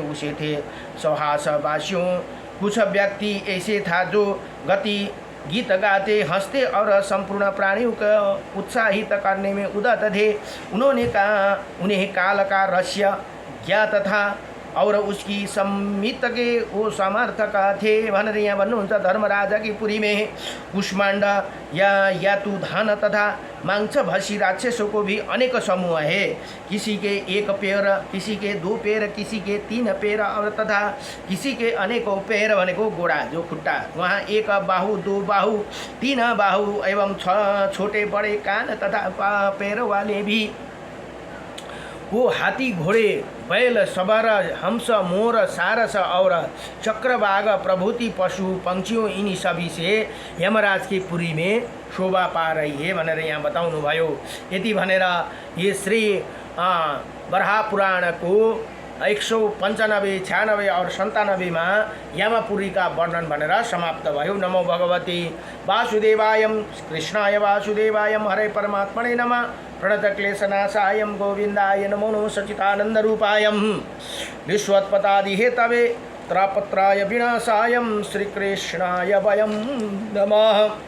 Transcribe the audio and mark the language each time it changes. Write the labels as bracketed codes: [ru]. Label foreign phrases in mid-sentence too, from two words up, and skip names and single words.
[hi] उसे थे सौहासवासियों कुछ व्यक्ति ऐसे था जो गीत गाते हंसते और संपूर्ण प्राणियों को उत्साहित करने में उदत थे। उन्हें काल का रहस्य ज्ञात था और उसकी सम्मित के वो समर्थक थे [ne] भनेर यहाँ भन्नुहुन्छ। [hi] धर्मराजा की पुरी में कुष्मांड या यातुधान तथा मांसभक्षी राक्षसों को भी अनेक समूह है। किसी के एक पैर, किसी के दो पैर, किसी के तीन पैर और तथा किसी के अनेकों पैर [ne] भनेको घोडा जो खुट्टा, [hi] वहाँ एक बाहु, दो बाहु, तीन बाहु एवं छोटे बड़े कान तथा पैर वाले भी। वो हाथी, घोड़े, बैल, सवार, हंस, मोर, सारस और चक्रवाग प्रभृति पशु पंक्षियों इन्हीं सभी से यमराज की पुरी में शोभा पा रही है [ne] भनेर यहाँ बताउनु भयो। यति भनेर [hi] ये श्री बराह पुराण को 195, 96 और 97 में यमपुरी का वर्णन [ne] भनेर समाप्त भयो। [sa] नमो भगवती वासुदेवायम कृष्णाय वासुदेवायम हरे परमात्मने नमः। प्रणतक्लेशनाशायं गोविंदाय नमो नमः। सच्चिदानन्दरूपायं विश्वोत्पत्तिहेतवे त्रापत्राय विनाशायं श्रीकृष्णाय वयं नमः।